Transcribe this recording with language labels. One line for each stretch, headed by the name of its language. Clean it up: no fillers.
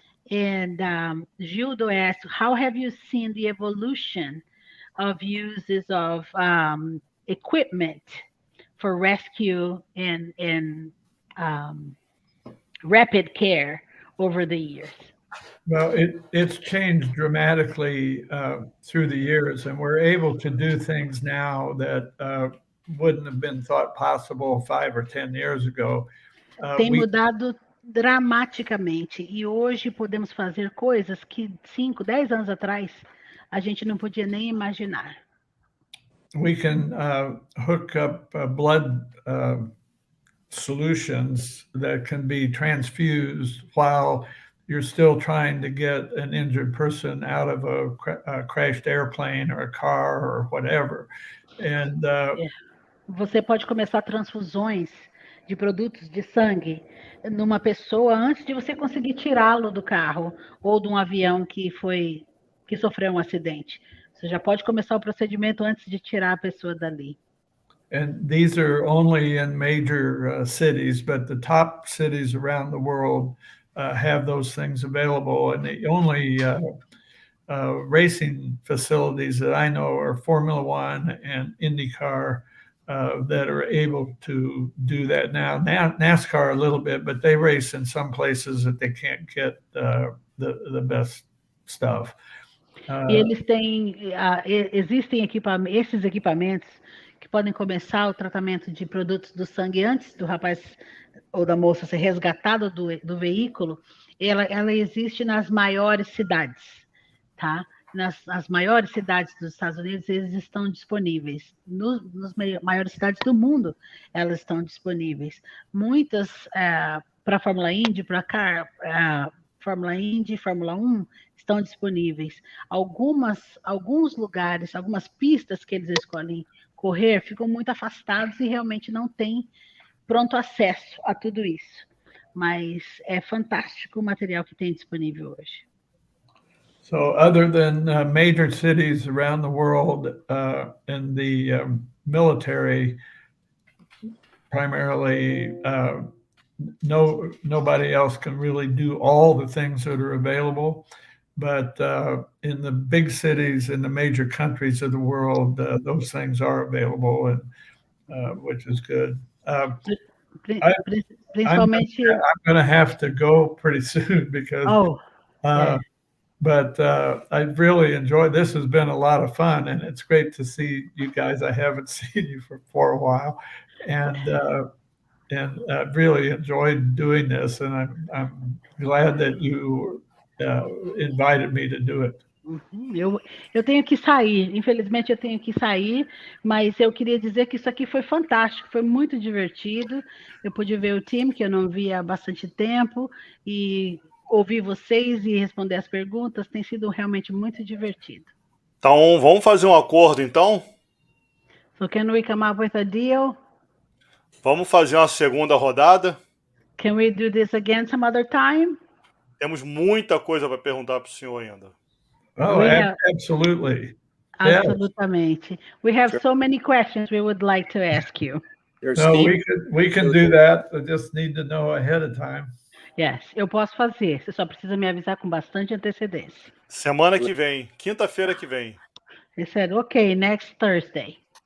English: And Gildo asked, how have you seen the evolution of uses of equipment for rescue and rapid care over the years? Well, it's changed dramatically through the years, and we're able to do things now that wouldn't have been thought possible 5 or 10 years ago.
Portuguese: Tem mudado dramaticamente, e hoje podemos fazer coisas que 5, 10 anos atrás a gente não podia nem imaginar.
English: We can hook up blood solutions that can be transfused while you're still trying to get an injured person out of a crashed airplane or a car or whatever. And
Portuguese: você pode começar transfusões de produtos de sangue numa pessoa antes de você conseguir tirá-lo do carro ou de um avião que sofreu um acidente. Você já pode começar o procedimento antes de tirar a pessoa dali.
English: And these are only in major cities, but the top cities around the world have those things available. And the only racing facilities that I know are Formula One and IndyCar that are able to do that now. NASCAR a little bit, but they race in some places that they can't get the best stuff.
Portuguese: E eles têm, existem esses equipamentos que podem começar o tratamento de produtos do sangue antes do rapaz ou da moça ser resgatado do veículo. Ela existe nas maiores cidades, tá? Nas maiores cidades dos Estados Unidos, eles estão disponíveis. Nas maiores cidades do mundo, elas estão disponíveis. Muitas para a Fórmula Indy, para Fórmula Indy, Fórmula 1, estão disponíveis. Alguns lugares, algumas pistas que eles escolhem correr, ficam muito afastados e realmente não têm pronto acesso a tudo isso. Mas é fantástico o material que tem disponível hoje.
English: So other than major cities around the world in the military, primarily nobody else can really do all the things that are available. But in the big cities, in the major countries of the world, those things are available, and which is good. I'm
Portuguese: Principalmente.
English: going to have to go pretty soon because. Yeah. But I've really enjoyed this. Has been a lot of fun, and it's great to see you guys. I haven't seen you for a while, and I've really enjoyed doing this, and I'm glad that you invited me to do it.
Portuguese: Eu tenho que sair, infelizmente eu tenho que sair, mas eu queria dizer que isso aqui foi fantástico, foi muito divertido. Eu pude ver o time, que eu não via há bastante tempo, e ouvir vocês e responder as perguntas, tem sido realmente muito divertido. Então, vamos fazer um acordo, então?
English: So can we come up with a deal?
Portuguese: Vamos fazer uma segunda rodada?
English: Can we do this again some other time?
Portuguese: Temos muita coisa para perguntar para o senhor ainda.
English: Oh, absolutely.
Portuguese: Absolutamente. Yes.
English: We have so many questions we would like to ask you. No, we can do that. I just need to know ahead of time.
Portuguese: Yes, eu posso fazer. Você só precisa me avisar com bastante antecedência. Semana que vem, quinta-feira que vem.
English: He said, okay, next Thursday.